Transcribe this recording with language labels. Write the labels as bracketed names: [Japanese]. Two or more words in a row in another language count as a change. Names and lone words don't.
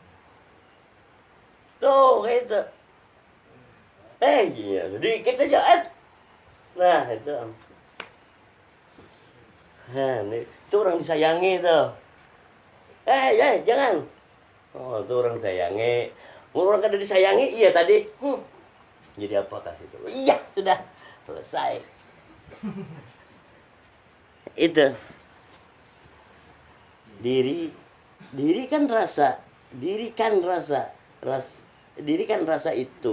[Banjar] Tuh, kayak itu. Iya, sedikit aja. Nah, itu. Nah, itu orang disayangi tuh. Jangan. Oh, itu orang sayangi. Orang kada disayangi, iya tadi. Jadi apa kasih itu? Iya, sudah selesai. Itu. Diri kan rasa itu.